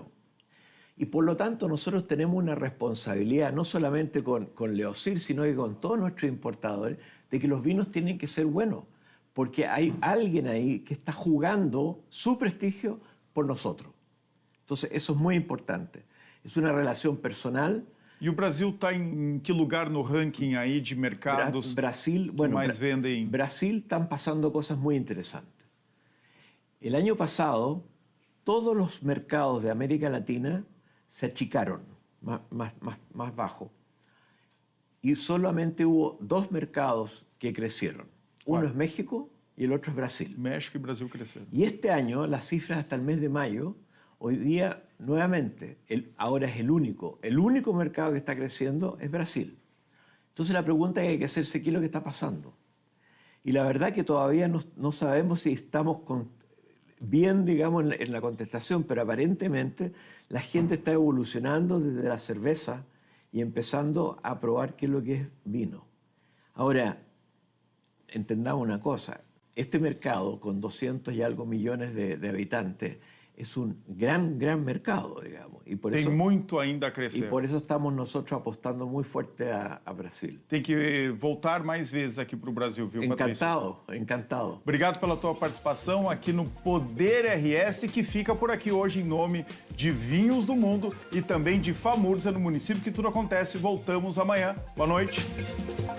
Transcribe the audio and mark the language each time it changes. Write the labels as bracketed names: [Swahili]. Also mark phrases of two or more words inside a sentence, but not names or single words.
[Spanish] Y por lo tanto nosotros tenemos una responsabilidad, no solamente con Leocir, sino que con todos nuestros importadores, de que los vinos tienen que ser buenos, porque hay alguien ahí que está jugando su prestigio por nosotros. Entonces eso es muy importante. Es una relación personal. [Portuguese] E o Brasil está em que lugar no ranking aí de mercados Brasil, que mais vendem? [Spanish] Brasil están pasando cosas muy interesantes. El año pasado, todos los mercados de América Latina se achicaron, más bajo. Y solamente hubo dos mercados que crecieron. Uno es México y el otro es Brasil. [Portuguese] México e Brasil cresceram. [Spanish] Y este año, las cifras hasta el mes de mayo, hoy día, nuevamente, ahora es el único mercado que está creciendo es Brasil. Entonces la pregunta que hay que hacerse, ¿qué es lo que está pasando? Y la verdad que todavía no sabemos si estamos bien, digamos, en la contestación, pero aparentemente la gente está evolucionando desde la cerveza y empezando a probar qué es lo que es vino. Ahora, entendamos una cosa, este mercado con 200 y algo millones de habitantes es un gran mercado, digamos. Y por [Portuguese] Tem [Spanish] eso, [Portuguese] muito ainda a crescer. [Spanish] y por eso estamos nosotros apostando muy fuerte a Brasil. [Portuguese] Tem que voltar mais vezes aqui para o Brasil, viu, Patrício? [Spanish] Encantado. [Portuguese] Obrigado pela tua participação aqui no Poder RS, que fica por aqui hoje em nome de Vinhos do Mundo e também de Famurza, no município que tudo acontece. Voltamos amanhã. Boa noite.